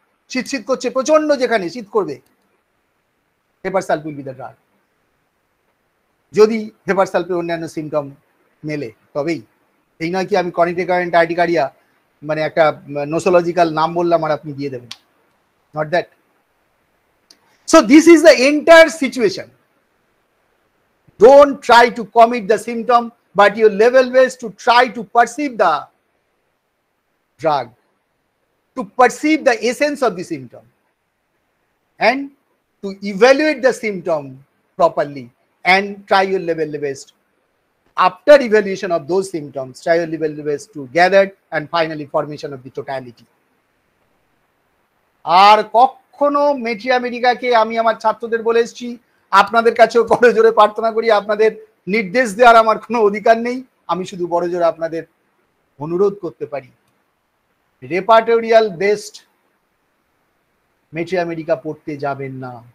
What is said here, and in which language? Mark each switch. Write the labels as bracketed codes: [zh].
[bn] শীত করছে প্রচন্ড, যেখানে শীত করবে, হেপারসাল [en] will be the drug. [bn] যদি হেপারসালপের অন্যান্য সিমটম মেলে তবেই। এই নয় কি আমি [en] chronic recurrent urticaria [bn] মানে একটা নোসোলজিক্যাল নাম বললাম আর আপনি দিয়ে দেবেন, [en] not that. So this is the entire situation. Don't try to commit the symptom, but your level best to try to perceive the drug, to perceive the essence of the symptom, and to evaluate the symptom properly, and try your level best. After evaluation of those symptoms, try your level best to gather and finally formation of the totality. [bn] আর কখনো মেট্রিয়া মেডিকাকে আমি আমার ছাত্রদের বলে এসেছি, আপনাদের কাছেও বড় জোরে প্রার্থনা করি, আপনাদের নির্দেশ দেওয়ার আমার কোনো অধিকার নেই, আমি শুধু বড় জোরে আপনাদের অনুরোধ করতে পারি, রেপার্টোরিয়াল বেস্ট মেট্রিয়া মেডিকা পড়তে যাবেন না।